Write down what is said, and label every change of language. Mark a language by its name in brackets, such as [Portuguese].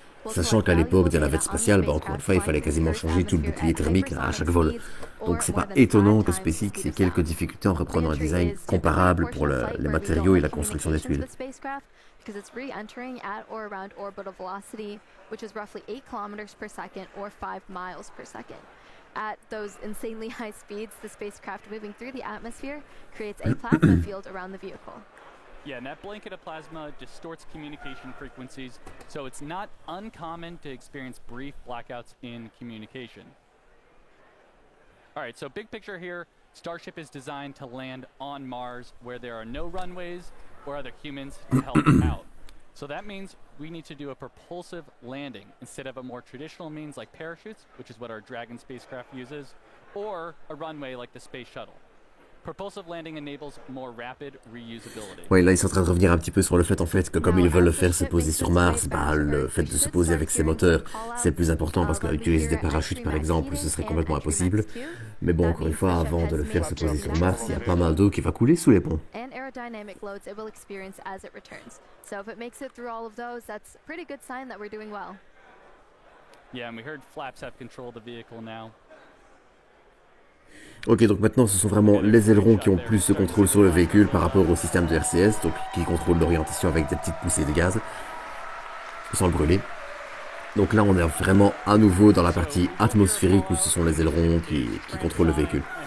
[French] Sachant qu'à l'époque de la navette spatiale, encore une fois, il fallait quasiment changer tout le bouclier thermique à chaque vol. Donc c'est pas étonnant que SpaceX ait quelques difficultés en reprenant un design comparable pour les matériaux et la construction des tuiles. [English] Because it's re-entering at or around orbital velocity, which is roughly 8 kilometers per second or 5 miles per second. At those insanely high speeds, the spacecraft moving through the atmosphere creates a plasma field around the vehicle. Yeah, and that blanket of plasma distorts communication frequencies, so it's not uncommon to experience brief blackouts in communication. Alright, so big picture here, Starship is designed to land on Mars where there are no runways or other humans to help out. So that means we need to do a propulsive landing instead of a more traditional means like parachutes, which is what our Dragon spacecraft uses, or a runway like the Space Shuttle. Propulsive landing enables more rapid reusability. [French] Ouais, là ils sont en train de revenir un petit peu sur le fait en fait que comme ils veulent le faire se poser sur Mars, bah le fait de se poser avec ses moteurs, c'est plus important parce qu'utiliser des parachutes par exemple, ce serait complètement impossible. Mais bon, encore une fois, avant de le faire se poser sur Mars, il y a pas mal d'eau qui va couler sous les ponts. [English] And aerodynamic loads it will experience as it returns. So if it makes it through all of those, that's a pretty good sign that we're doing well. Yeah, and we heard flaps have control of the vehicle now. [French] Ok, donc maintenant ce sont vraiment les ailerons qui ont plus de contrôle sur le véhicule par rapport au système de RCS, donc qui contrôle l'orientation avec des petites poussées de gaz, sans le brûler. Donc là on est vraiment à nouveau dans la partie atmosphérique où ce sont les ailerons qui contrôlent le véhicule.